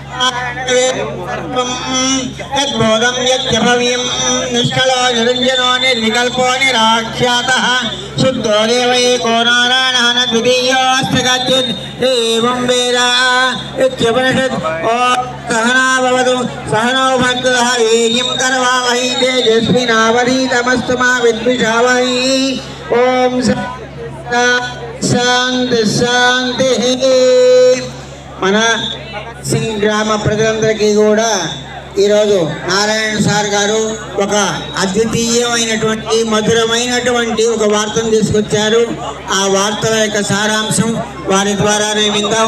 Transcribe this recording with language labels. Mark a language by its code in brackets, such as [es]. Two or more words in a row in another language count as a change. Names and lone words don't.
[sa] यद्बोधं यद्यभव्यं निष्कलो निरञ्जनो निर्विकल्पो निराख्यातः शुद्धो देव एको नारायणः न द्वितीयोऽस्ति कश्चित् एवं वेद इत्युपनिषत् ॐ सहना भवतु सहनौ भुनक्तु वीर्यं करवावहै तेजस्विनावधीतमस्तु मा विद्विषावहै ॐ शान्ति शान्तिः। [te] మన సింగ్ గ్రామ ప్రజలందరికీ కూడా ఈరోజు నారాయణ సార్ గారు ఒక అద్వితీయమైనటువంటి మధురమైనటువంటి ఒక వార్తను తీసుకొచ్చారు. ఆ వార్తల యొక్క సారాంశం వారి ద్వారానే విందాం.